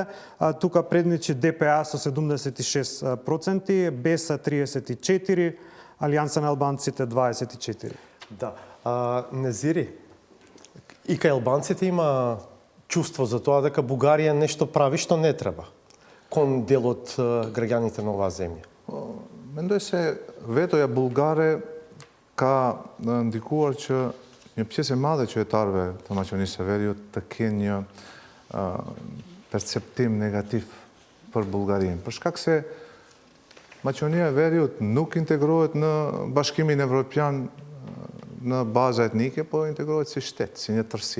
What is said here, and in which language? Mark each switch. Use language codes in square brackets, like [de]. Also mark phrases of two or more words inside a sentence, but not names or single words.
[mk] Тука предничи ДПА со 76%, БЕС 34%, Алијанса на албанците 24%. Да. Незири, и кај албанците има чувство за тоа дека Бугарија нешто прави што не треба кон дел од граѓаните на оваа земја. [sq] Mendoj se vetoja bullgare ka ndikuar që një pjesë e madhe e qytetarëve të Maqedonisë së Veriut të kenë një perceptim negativ për Bullgarinë. Për shkak se Maqedonia e Veriut nuk integrohet në Bashkimin Evropian në baza etnike, po integrohet si shtet, si një tërësi.